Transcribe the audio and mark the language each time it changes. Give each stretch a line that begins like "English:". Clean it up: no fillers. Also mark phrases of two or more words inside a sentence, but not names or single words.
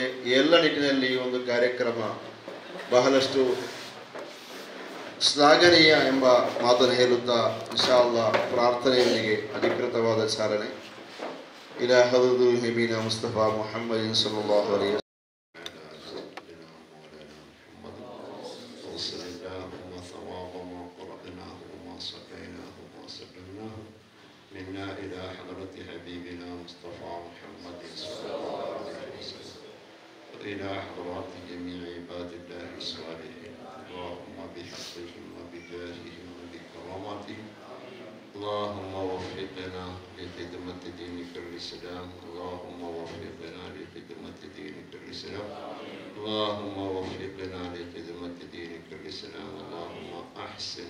Kannada: ಎಲ್ಲ ನಿಟ್ಟಿನಲ್ಲಿ ಈ ಒಂದು ಕಾರ್ಯಕ್ರಮ ಬಹಳಷ್ಟು ಶ್ಲಾಘನೀಯ ಎಂಬ ಮಾತನ್ನು ಹೇಳುತ್ತಾ
Arabic: إن شاء الله
Kannada: ಪ್ರಾರ್ಥನೆಯೊಂದಿಗೆ ಅಧಿಕೃತವಾದ ಚಾಲನೆ.
Arabic: إلى حدود نبينا مصطفى محمد صلى الله عليه منا إلى حضرة حبيبنا مصطفى محمد صلى الله عليه وسلم وإلى حضرات جميع عباد الله الصالحين اللهم بحقهم وبجاههم وبكرامتهم اللهم وفقنا لخدمة دينك الإسلام اللهم وفقنا لخدمة دينك الإسلام اللهم وفقنا لخدمة دينك الإسلام اللهم أحسن